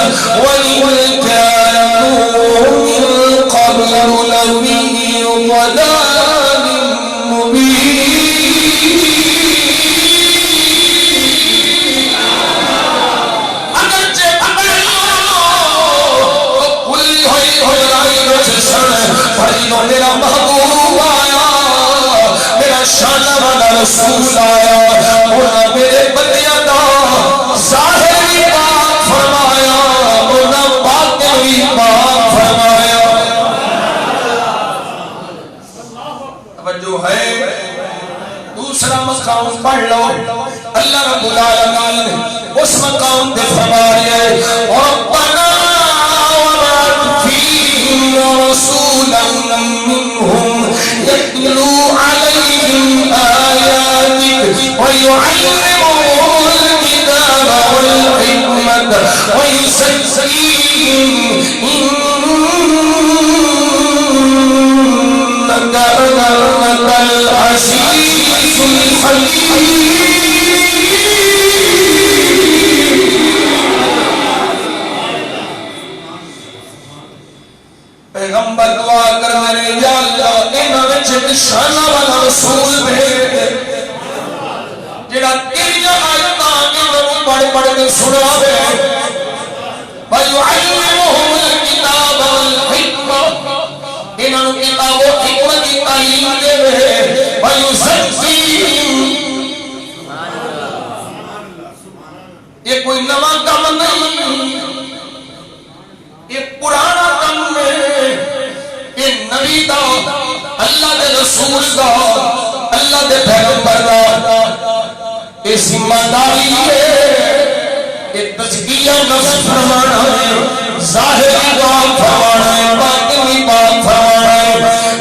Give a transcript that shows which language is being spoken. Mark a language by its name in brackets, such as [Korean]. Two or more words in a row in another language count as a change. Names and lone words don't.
[Arabic] وَإِنْ كَانُوا مِنْ قَبْلُ لَفِي ضَلَالٍ مُبِينٍ [Punjabi] میرا محبوب آیا، میرا شان والا رسول آیا، انہاں میرے بندیاں دا ظاہر بھی پاک فرمایا، انہاں باطن بھی پاک فرمایا۔ [Urdu] توجہ ہے، دوسرا مقام پڑھ لو، [Arabic] اللہ رب العالمین [Urdu] نے اس مقام پہ فرمایا ربنا [Arabic] رسولا منهم يتلو عليهم آياتك ويعلمهم الكتاب والحكمة ويزكيهم إنك أنت العزيز الحكيم۔ [Punjabi] پیغمبر دعا کر میرے یا اللہ انہاں وچ ایک شان والا رسول بھیج دے جڑا تیریاں آیاتاں انہاں پڑھ پڑھ کے سناوے [Arabic] وَيُعَلِّمُهُمُ الْكِتَابَ وَالْحِكْمَةَ [Punjabi] انہاں نوں کتاب و حکمت کی تعلیم دے وَيُزَكِّيهِمْ یہ کوئی نواں کام نہیں، یہ پرانا کام ہے، یہ نبی دا، اللہ دے رسول دا، اللہ دے پیغمبر دا یہ ذمہ داری ہے، یہ تزکیہ نفس فرمانا ہے، ظاہری بات فرمانا ہے، باطنی بات فرمانا ہے۔